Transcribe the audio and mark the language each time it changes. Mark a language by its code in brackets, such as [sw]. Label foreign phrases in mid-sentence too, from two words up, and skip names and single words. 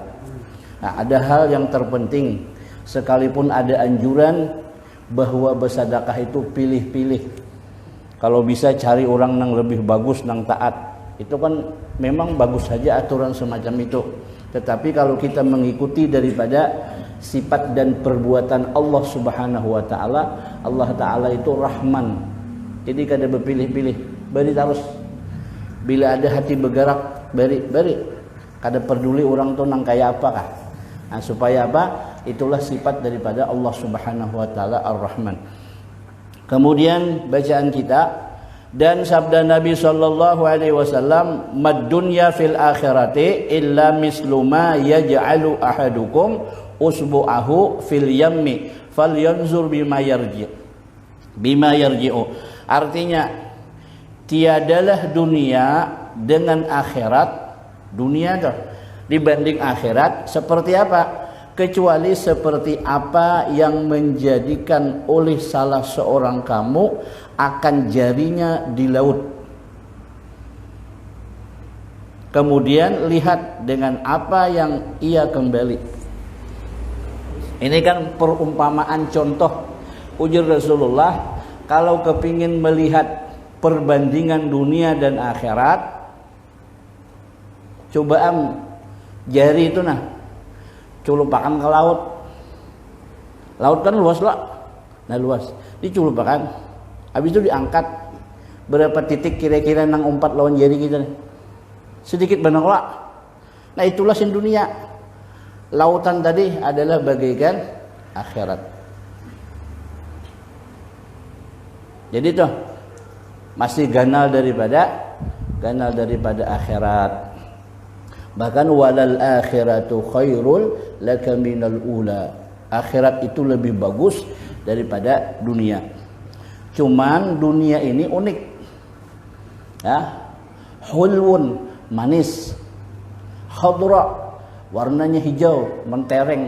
[id] Nah, ada hal yang terpenting, sekalipun ada anjuran bahwa bersedekah itu pilih-pilih. Kalau bisa cari orang yang lebih bagus, yang taat, itu kan memang bagus saja aturan semacam itu. Tetapi kalau kita mengikuti daripada sifat dan perbuatan Allah [ar] سبحانه وتعالى, [id] Allah Ta'ala itu Rahman. Jadi kada berpilih-pilih, beri terus. Bila ada hati bergerak, beri. [bjn] Kada peduli orang tu nang kaya apakah. [id] Nah, supaya apa? Itulah sifat daripada Allah [ar] سبحانه وتعالى [id] Ar-Rahman. Kemudian bacaan kita dan sabda Nabi [ar] صلى الله عليه وسلم, "ما الدنيا في الآخرة إلا مثل ما يجعل أحدكم إصبعه في اليم فلينظر بم يرجع." [id] Artinya, tiadalah dunia dengan akhirat, dunia tuh dibanding akhirat seperti apa? Kecuali seperti apa yang menjadikan oleh salah seorang kamu akan jarinya di laut. Kemudian lihat dengan apa yang ia kembali. Ini kan perumpamaan contoh. Ujar Rasulullah, kalau kepingin melihat perbandingan dunia dan akhirat, coba jari itu culupakan ke laut. Laut kan luas lah. Nah luas. Diculupakan. Habis itu diangkat. [bjn] Berapa titik kira-kira nang umpat lawan jari kita nih. [id] Sedikit benar lah. Nah itulah sin dunia. Lautan tadi adalah bagaikan akhirat. Jadi tuh masih ganal daripada akhirat. Bahkan [ar] وللآخرة خير لك من الأولى. [id] Akhirat itu lebih bagus daripada dunia. Cuman dunia ini unik. Ya. Hulwun, manis. Khadra, warnanya hijau, mentereng.